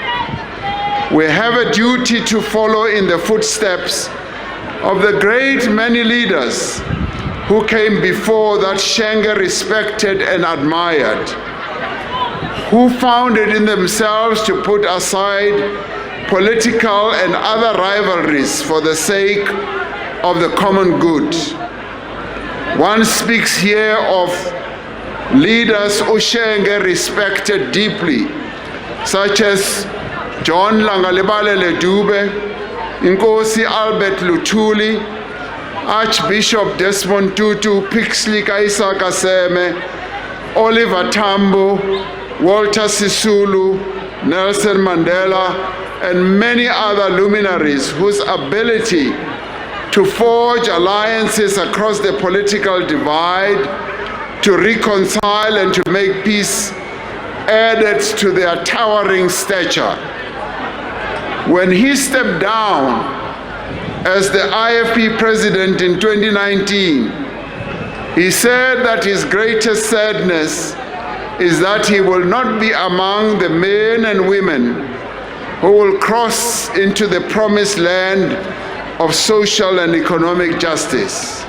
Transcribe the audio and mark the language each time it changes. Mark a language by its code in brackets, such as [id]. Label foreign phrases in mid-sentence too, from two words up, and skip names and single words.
[en] We have a duty to follow in the footsteps of the great many leaders who came before that Shenge respected and admired, who found it in themselves to put aside political and other rivalries for the sake of the common good. One speaks here of leaders Ushenge respected deeply, such as John Langalibalele Dube, Nkosi Albert Luthuli, Archbishop Desmond Tutu, Pixley Kaisa Kaseme, Oliver Tambo, Walter Sisulu, Nelson Mandela, and many other luminaries whose ability to forge alliances across the political divide, to reconcile and to make peace added to their towering stature. When he stepped down as the IFP president in 2019, he said that his greatest sadness is that he will not be among the men and women who will cross into the promised land of social and economic justice.